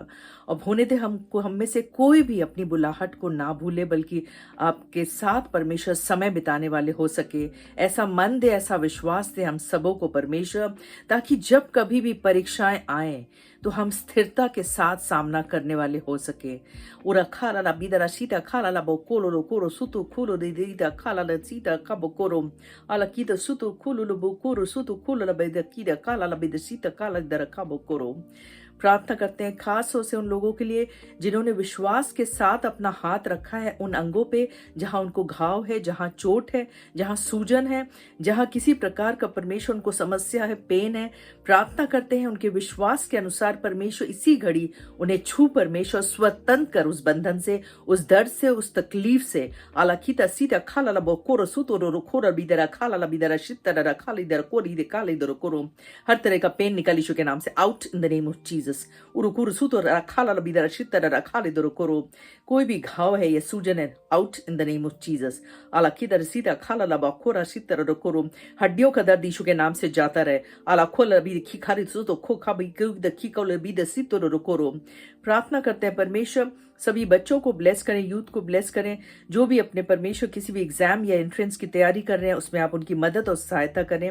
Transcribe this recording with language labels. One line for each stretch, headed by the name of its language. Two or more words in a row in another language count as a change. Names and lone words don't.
Hindi: और होने दे हमको, हम में से कोई भी अपनी बुलाहट को ना भूले, बल्कि आपके साथ परमेश्वर समय बिताने वाले हो सके। ऐसा मन दे, ऐसा विश्वास दे हम सबों को परमेश्वर, ताकि जब कभी भी परीक्षाएं आए तो हम स्थिरता के साथ सामना करने वाले हो सके। उरा खाला ला बिदरा सीता खाला ला बोकोलो लो कोरो सुतु खुलो दे दीदा खाला ला सीता का बोकोरो आला कीदा सुतु खुलो लो बोकोरो सुतु खुलो ला बेदा कीदा खाला ला बेदा सीता काला दरा का बोकोरो। प्रार्थना करते हैं खास तौर से उन लोगों के लिए जिन्होंने विश्वास के साथ अपना हाथ रखा है उन अंगों पे जहां उनको घाव है, जहां चोट है, जहां सूजन है, जहां किसी प्रकार का परमेश्वर उनको समस्या है, पेन है। प्रार्थना करते हैं उनके विश्वास के अनुसार परमेश्वर इसी घड़ी उन्हें छू परमेश्वर स्वतंत्र कर उस बंधन से, उस दर्द से, उस तकलीफ से। आलाकीता सीता खाला ला बोकोरो सुतो रो खोरा बिदरा खाला ला बिदरा शित्तरा खाली दर कोरी दे काले दर कोरो। हर तरह का पेन निकाल यीशु के नाम से
English: out in the name of Jesus. उरुकुरु सुतो रखाला ला बिदरा शित्तरा रखाले दर कोरो।
Hindi: कोई भी घाव है या सूजन है,
English: out in the name of Jesus. आलाकीदा सीता खाला ला बोकोरा शित्तरा रो कोरो।
Hindi: हड्डियों का दर्द यीशु के नाम से जाता रहे। आलाखोला भी खिखारी सुतो खो खा भी द खिकोले भी द सितो रो कोरो। प्रार्थना करते हैं परमेश्वर सभी बच्चों को ब्लेस करें, यूथ को ब्लेस करें, जो भी अपने परमेश्वर किसी भी एग्जाम या एंट्रेंस की तैयारी कर रहे हैं उसमें आप उनकी मदद और सहायता करें।